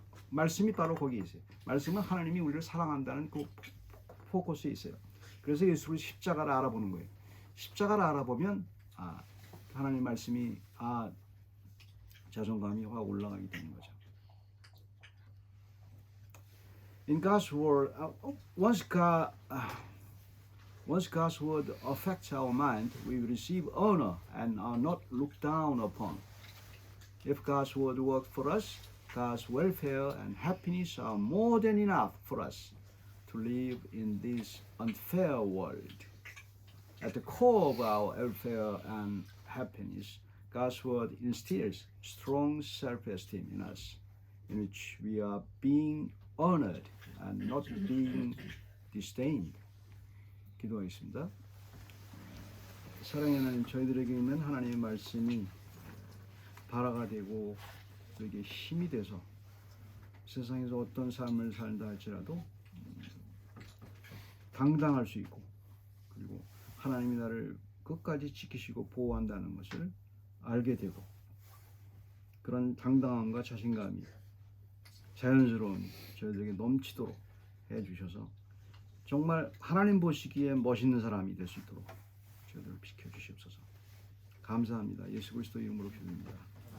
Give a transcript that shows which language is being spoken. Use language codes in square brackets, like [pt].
[ko] 말씀이 바로 거기에 있어요. 말씀은 하나님이 우리를 사랑한다는 그 포커스에 있어요. 그래서 예수를 십자가를 알아보는 거예요. 십자가를 알아보면 하나님 말씀이 자존감이 확 올라가게 되는 거죠. [en] In God's word, once God's word affects our mind, we will receive honor and are not looked down upon. If God's word works for us, God's welfare and happiness are more than enough for us to live in this unfair world. At the core of our welfare and happiness, God's word instills strong self-esteem in us, in which we are being honored and not being disdained. [ko] 기도하겠습니다. 사랑의 하나님, 저희들에게 있는 하나님의 말씀이 발화가 되고 우리에게 힘이 돼서 세상에서 어떤 삶을 살다 할지라도 당당할 수 있고, 그리고 하나님이 나를 끝까지 지키시고 보호한다는 것을 알게 되고, 그런 당당함과 자신감이 자연스러운 저희들에게 넘치도록 해주셔서 정말 하나님 보시기에 멋있는 사람이 될 수 있도록 저희들을 비켜주시옵소서. 감사합니다. 예수 그리스도 이름으로 기도합니다.